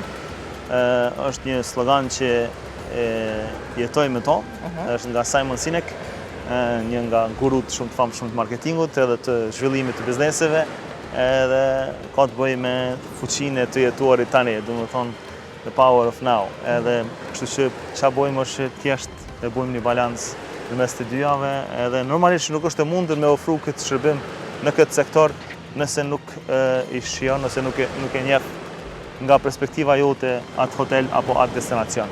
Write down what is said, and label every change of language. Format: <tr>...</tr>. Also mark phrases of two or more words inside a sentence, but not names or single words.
<sq>Është një slogan që jetoj me to, është nga Simon Sinek, një nga gurut shumë të famshëm të marketingut edhe të zhvillimit të bizneseve, edhe ka të bëjë me fuqinë e të jetuarit tani, domethënë</sq> <en>the power of now.</en> <sq>Edhe kështu që çfarë bëjmë është thjesht e bëjmë një balancë mes të dyjave, edhe normalisht nuk është e mundur me ofru këtë shërbim në këtë sektor nëse nuk i shijon, nëse nuk e njeh nga perspektiva jote atë hotel apo atë destinacion.</sq>